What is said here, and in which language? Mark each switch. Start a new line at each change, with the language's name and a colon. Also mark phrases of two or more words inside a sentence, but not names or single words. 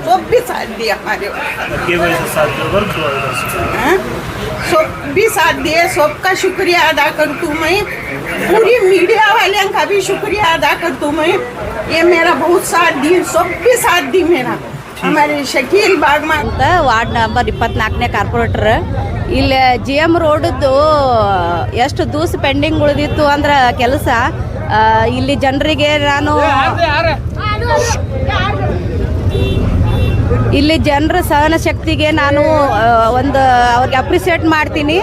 Hindi: सब भी साथ दिया हमारे सब भी साथ दिए. सबका शुक्रिया अदा करती हूँ मैं. पूरी मीडिया वाले का भी शुक्रिया अदा करती हूँ मैं. ये मेरा बहुत साथ दी, सब भी साथ दी मेरा. हमारे शकील बागमा
Kannada: ಅಂತ ವಾರ್ಡ್ ನಂಬರ್ 24ನೇ ಕಾರ್ಪೊರೇಟರ್. ಇಲ್ಲಿ GM ರೋಡ್ದು ಎಷ್ಟು ದಿವಸ ಪೆಂಡಿಂಗ್ ಉಳಿದಿತ್ತು ಅಂದ್ರೆ ಕೆಲಸ. ಇಲ್ಲಿ ಜನರಿಗೆ ನಾನು ಇಲ್ಲಿ ಜನರ ಸಹನ ಶಕ್ತಿಗೆ ನಾನು ಒಂದು ಅವ್ರಿಗೆ ಅಪ್ರಿಸಿಯೇಟ್ ಮಾಡ್ತೀನಿ.